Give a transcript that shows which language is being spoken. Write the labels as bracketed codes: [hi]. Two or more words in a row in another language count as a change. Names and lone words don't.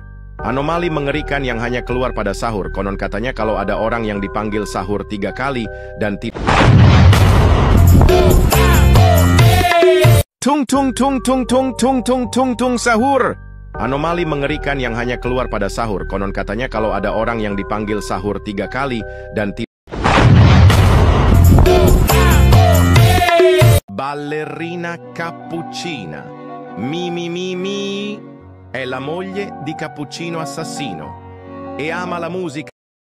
[id] Anomali mengerikan yang hanya keluar pada sahur. Konon katanya kalau ada orang yang dipanggil sahur 3 kali dan tidak. Tung tung tung tung tung tung tung tung tung sahur. Anomali mengerikan yang hanya keluar pada sahur. Konon katanya kalau ada orang yang dipanggil sahur 3 kali dan tidak... [it] Ballerina Cappuccina. Mi. È la moglie di Cappuccino Assassino. E ama la musica.